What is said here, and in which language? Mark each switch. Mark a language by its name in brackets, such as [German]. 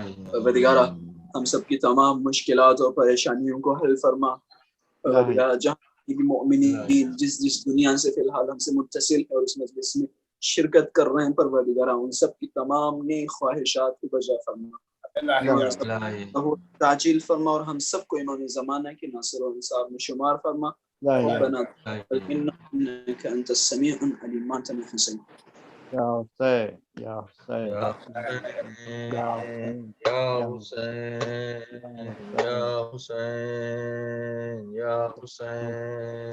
[Urdu] پروردگارہ ہم سب کی تمام مشکلات اور پریشانیوں کو حل فرما. پروردگارہ جہاں مومنین جس دنیا سے فی الحال ہم سے متصل ہے اور اس مجلس میں شرکت کر رہے ہیں پروردگار ان سب کی تمام نیک خواہشات کو بجا فرما، تعجیل فرما اور ہم سب کو امام زمانہ کے ناصر و انصار میں شمار فرما. [Arabic] ربنا انك انت السميع العليم. ما انت من حسين یا حسین یا حسین یا حسین یا حسین یا حسین یا حسین.